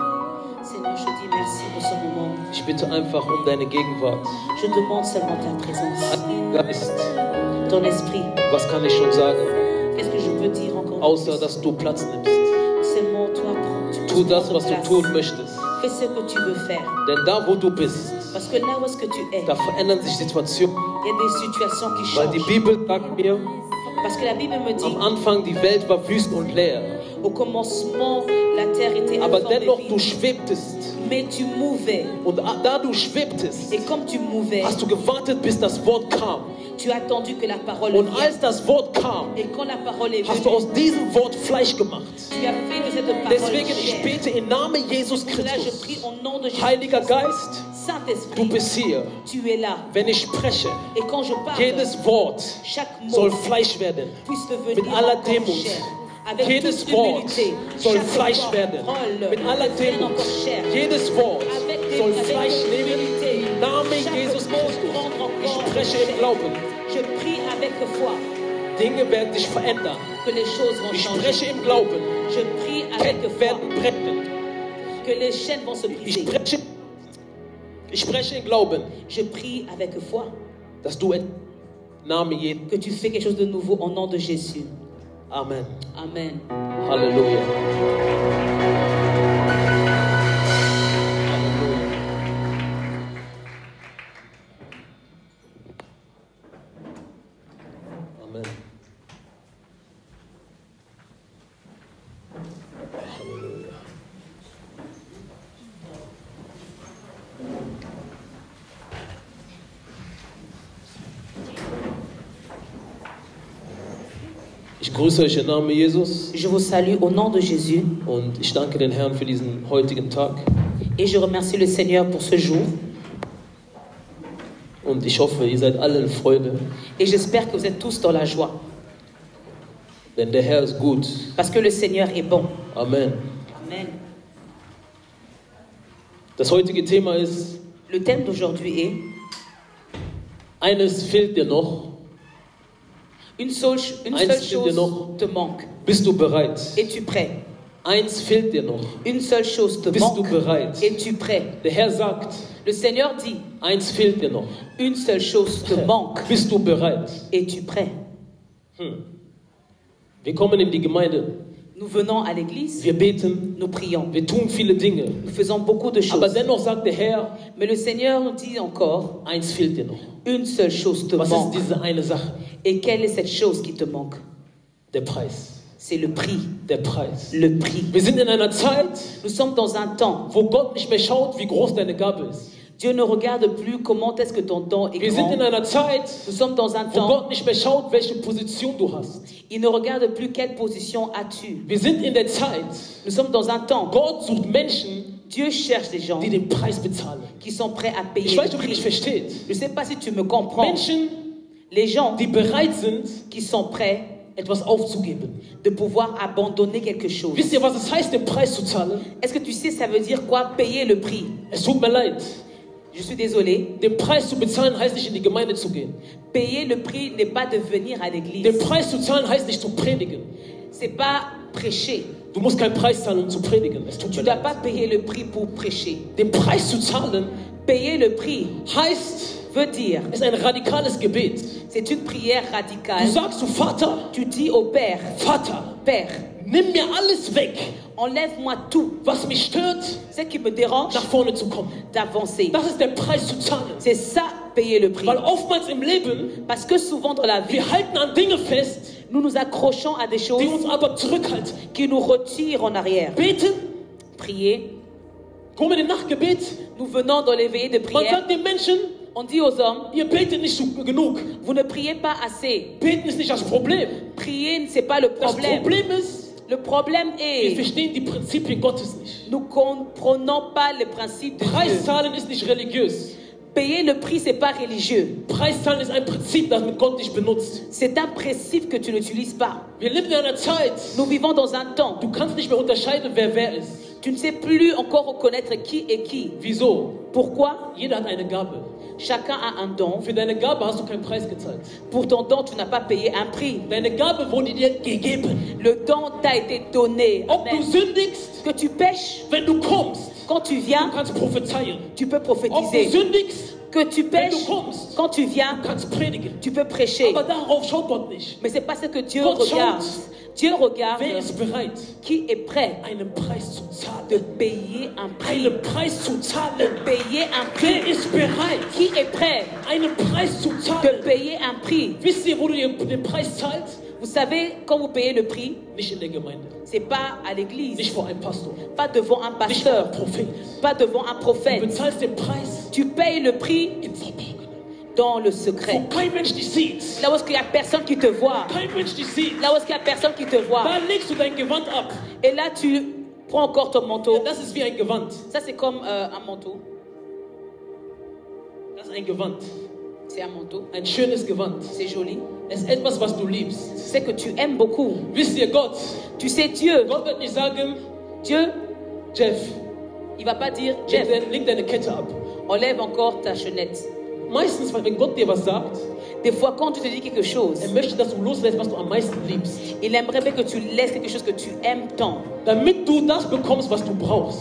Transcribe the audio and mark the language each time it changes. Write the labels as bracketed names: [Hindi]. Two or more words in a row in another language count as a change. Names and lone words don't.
[French] Seigneur, je dis merci pour ce moment. [German] Ich bitte einfach um deine Gegenwart. [French] Je demande seulement ta présence. [German] Heiliger Geist, [French] Ton esprit. [German] was kann ich schon sagen, [French] Qu'est-ce que je peux dire encore? [German] außer dass du Platz nimmst. [French] Seulement toi, prends. [German] Tu das, was du tun möchtest. [French] Fais ce que tu veux faire. [German] Denn da, wo du bist, [French] Parce que là où est-ce que tu es, [German] da verändern sich Situationen. [French] il y a des situations qui [German] Weil die [French] changent. [German] Bibel sagt mir, [French] Parce que la Bible me dit, [German] am Anfang die Welt war wüst und leer. [French] au commencement, la terre était [German] Aber [French] informe et [German] dennoch, [French] vide. [German] du schwebtest. [French] Mais tu mouvais. [German] Und da du schwebtest, [French] Et comme tu mouvais, [German] hast du gewartet, bis das Wort kam. [French] tu as attendu que la parole [German] Und [French] vienne. [German] als das Wort kam, [French] Et quand la parole est [German] hast du [French] venue, [German] aus diesem Wort Fleisch gemacht. [French] tu as fait de cette parole [German] Deswegen, ich [French] chair. [German] bete im Namen Jesus [French] Pour cela, je [German] Christus. [French] prie au nom de Jésus. [German] Heiliger Geist, du [French] Saint-Esprit, [German] bist hier. [French] tu es là. [German] Wenn ich spreche, [French] Et quand je parle, [German] jedes Wort [French] chaque mot [German] soll Fleisch werden. [French] puisse devenir [German] Mit aller [French] encore [German] Demut, [French] chair. Avec [German] Jedes [French] toute [German] Wort [French] humilité, [German] soll [French] chaque [German] Fleisch [French] parole [German] werden. Mit aller [French] devienne [German] Demut. [French] encore chair. [German] Jedes Wort soll Fleisch [French] avec [German] nehmen. [French] humilité, [German] Im Namen [French] chaque [German] Jesus [French] mot [German] Christus. [French] prendre [German] Ich [French] encore [German] spreche [French] chair. [German] im Glauben. [French] Je prie avec foi [German] Dinge werden sich verändern. [French] que les choses vont [German] Ich [French] changer. [German] spreche im Glauben. [French] Je prie avec [German] Ketten [French] foi [German] werden brechen. [French] que les chaînes vont se briser. [German] Ich spreche im Glauben, [French] Je prie avec foi [German] dass du im Namen Jesu. [French] que tu fais quelque chose de nouveau au nom de Jésus. [German] Amen. [French] Amen. [German] Halleluja. Amen. [French] Halleluja. [German] Ich grüße euch im Namen Jesus [French] Je vous salue au nom de Jésus [German] und ich danke den Herrn für diesen heutigen Tag [French] et je remercie le Seigneur pour ce jour [German] und ich hoffe, ihr seid alle in Freude, [French] et j'espère que vous êtes tous dans la joie [German] denn der Herr ist gut. [French] parce que le Seigneur est bon. [German] Amen. [French] Amen. [German] Das heutige Thema ist, [French] Le thème d'aujourd'hui est [German] eines fehlt dir noch. [French] une seule chose te manque. [German] Bist du bereit? [French] Es-tu prêt? [German] Eins fehlt dir noch. [French] Une seule chose te [German] Bist du [French] manque. [German] bereit? [French] Es-tu prêt? [German] Der Herr sagt, [French] Le Seigneur dit, [German] eins fehlt dir noch. [French] une seule chose te manque. [German] Bist du bereit? [French] Es-tu prêt? [German] Wir kommen in die Gemeinde, [French] Nous venons à l'église, [German] wir beten, [French] nous prions, [German] wir tun viele Dinge. [French] nous faisons beaucoup de [German] Aber [French] choses. [German] dennoch sagt der Herr, [French] Mais le Seigneur nous dit encore, [German] eins fehlt dir noch. [French] une seule chose te [German] Was ist [French] manque. [German] diese eine Sache? [French] Et quelle est cette chose qui te manque? [German] Der Preis. [French] C'est le prix. [German] Der Preis. [French] Le prix. [German] Wir sind in einer Zeit, [French] Nous sommes dans un temps, [German] wo Gott nicht mehr schaut, wie groß deine Gabe ist. [French] Dieu ne regarde plus comment est-ce que ton don est [German] Wir sind in [French] grand. [German] einer Zeit, [French] Nous sommes dans un [German] wo [French] temps, [German] Gott nicht mehr schaut, welche Position du hast. [French] il ne regarde plus quelle position as-tu. [German] Wir sind in der Zeit, [French] Nous sommes dans un temps, [German] Gott sucht Menschen, [French] Dieu cherche des gens [German] die den Preis bezahlen. [French] qui sont prêts à [German] Ich [French] payer [German] weiß [French] le [German] nicht, ob ihr mich [French] prix. [German] versteht. [French] Je ne sais pas si tu me comprends. [German] Menschen, [French] Les gens [German] die bereit sind, [French] qui sont prêts [German] etwas aufzugeben. [French] de pouvoir abandonner quelque chose. [German] Wisst ihr, was es heißt, den Preis zu zahlen? [French] Est-ce que tu sais, ça veut dire quoi? Payer le prix. [German] Es tut mir leid. [French] Je suis désolée. [German] Den Preis zu bezahlen heißt nicht, in die Gemeinde zu gehen. [French] Payer le prix n'est pas de venir à [German] Den [French] l'église. [German] Preis zu zahlen heißt nicht zu predigen. [French] C'est pas prêcher. [German] Du musst keinen Preis zahlen, um zu predigen. Es tut [French] Tu [German] mir [French] ne dois [German] leid. [French] pas payer le prix pour prêcher. [German] Den Preis zu zahlen [French] Payer le prix [German] heißt, [French] veut dire, [German] ist ein radikales Gebet. [French] c'est une prière [German] Du [French] radicale. [German] sagst zu Vater, [French] Tu dis au Père, [German] Vater, [French] Père, [German] nimm mir alles weg, [French] enlève-moi tout, [German] was mich stört, [French] ce qui me dérange, [German] nach vorne zu kommen. [French] d'avancer. [German] Das ist der Preis zu zahlen. [French] C'est ça, payer le prix. [German] Weil oftmals im Leben, [French] Parce que souvent dans la vie, [German] wir halten an Dinge fest, [French] nous nous accrochons à des [German] die [French] choses [German] uns aber zurückhalten. [French] qui nous retirent en arrière. [German] Beten, [French] Prier, [German] kommen in den Nachtgebet, [French] nous venons dans les veillées de [German] man [French] prière. [German] sagt den Menschen, [French] On dit aux hommes, [German] ihr betet nicht genug. [French] vous ne priez pas assez. [German] Beten ist nicht das Problem. [French] Prier, c'est pas le [German] Das [French] problème. [German] Problem ist, [French] Le problème [German] wir [French] est, [German] verstehen die Prinzipien Gottes nicht. [French] nous comprenons pas les principes de Dieu. [German] Preiszahlen ist nicht religiös. [French] Payer le prix, c'est pas religieux. [German] Preiszahlen ist ein Prinzip, das mit Gott nicht benutzt. [French] C'est un principe que tu n'utilises pas. [German] Wir leben in einer Zeit, [French] Nous vivons dans un temps, [German] du kannst nicht mehr unterscheiden, wer ist. [French] tu ne sais plus encore reconnaître qui est qui. [German] Wieso? [French] Pourquoi? [German] Jeder hat eine Gabe. [French] Chacun a un don. [German] Für deine Gabe hast du keinen Preis gezahlt. [French] Pour ton don, tu n'as pas payé un prix. [German] Deine Gabe wurde dir gegeben. [French] Le don t'a été donné. [German] Ob du [French] Amen. [German] sündigst, [French] Que tu pêches, [German] wenn du kommst, [French] quand tu [German] du [French] viens, [German] kannst prophezeien. [French] tu peux [German] Ob du [French] prophétiser. [German] sündigst, [French] Que tu [German] wenn [French] pêches, [German] du kommst, [French] quand tu viens, [German] du kannst predigen. [French] tu peux prêcher. [German] Aber darauf schaut Gott nicht. [French] Mais c'est pas ce que Dieu [German] Gott [French] regarde. [German] schaut. [French] Dieu regarde [German] Wer ist bereit, [French] qui est prêt [German] einen Preis zu [French] de [German] zahlen? [French] payer un prix. [German] Einen Preis zu zahlen. [French] Payer un [German] Wer [French] prix. [German] ist bereit, [French] Qui est prêt [German] einen Preis zu [French] de [German] zahlen? [French] payer un prix? [German] Wisst ihr, wo du den Preis zahlst? [French] Vous savez, quand vous payez le prix, [German] Nicht in der Gemeinde, [French] c'est pas à l'église, [German] nicht vor einem Pastor, [French] pas devant un [German] nicht vor einem [French] pasteur, [German] Prophet. [French] pas devant un [German] Du [French] prophète. [German] bezahlst den Preis [French] Tu payes le prix [German] im Verborgenen. [French] dans le [German] Wo [French] secret. [German] kein Mensch dich sieht. [French] Là où il n'y a personne qui te voit. [German] Kein Mensch dich sieht. [French] Là où il n'y a personne qui te voit. [German] Da legst du dein Gewand ab. [French] Et là, tu prends encore ton manteau. [German] Das ist wie ein Gewand. [French] Ça, c'est comme un manteau. [German] Das ist ein Gewand. [French] C'est un manteau. [German] Ein schönes Gewand. [French] C'est joli. [German] Es ist etwas, was du liebst. [French] C'est que tu aimes beaucoup. [German] Wisst ihr, Gott? [French] Tu sais, Dieu. [German] Gott wird nicht sagen, [French] Dieu, [German] Jeff, [French] il va pas dire, Jeff, [German] leg deine Kette ab. [French] enlève encore ta chaînette. [German] Meistens, wenn Gott dir was sagt, [French] Des fois, quand tu te dis quelque chose, [German] möchte, dass du loslässt, was du am meisten liebst. [French] il aimerait bien que tu laisses quelque chose que tu aimes tant. [German] Damit du das bekommst, was du brauchst.